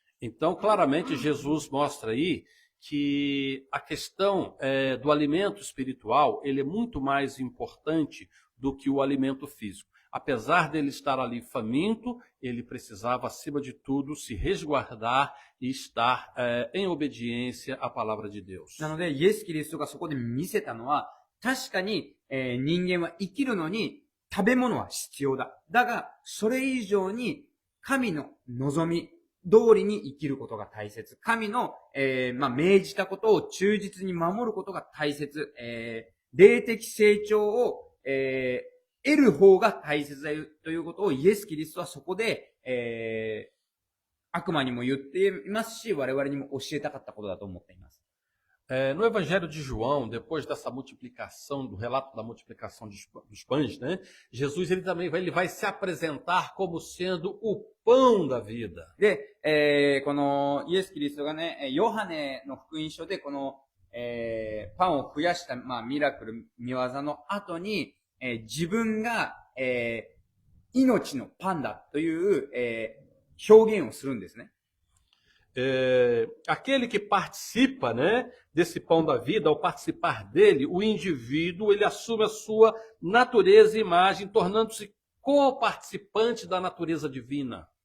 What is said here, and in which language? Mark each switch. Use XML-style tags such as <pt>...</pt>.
<pt>Então, claramente, Jesus mostra aí que a questão do alimento espiritual, ele é muito mais importante do que o alimento físico. Apesar dele estar ali faminto, ele precisava, acima de tudo, se resguardar e estar em obediência à palavra de Deus.</pt> <ja>なので、イエス・キリストがそこで見せたのは、確かに、人間は生きるのに食べ物は必要だ。だが、それ以上に神の望み通りに生きることが大切。神の、命じたことを忠実に守ることが大切。霊的成長を、得る方が大切だということをイエス・キリストはそこで、悪魔にも言っていますし、我々にも教えたかったことだと思っています。</ja> <pt>No Evangelho de João, depois dessa multiplicação, do relato da multiplicação dos pães, né, Jesus ele também vai se apresentar como sendo o pão da vida.</pt> <ja>で、このイエス・キリストがね、ヨハネの福音書でこの、パンを増やした、ミラクル、見業の後に、自分が、命のパンだという、表現をするんですね。</ja> <pt>Aquele que participa, né, desse pão da vida, ao participar dele, o indivíduo ele assume a sua natureza e imagem, tornando-se co-participante da natureza divina.</pt>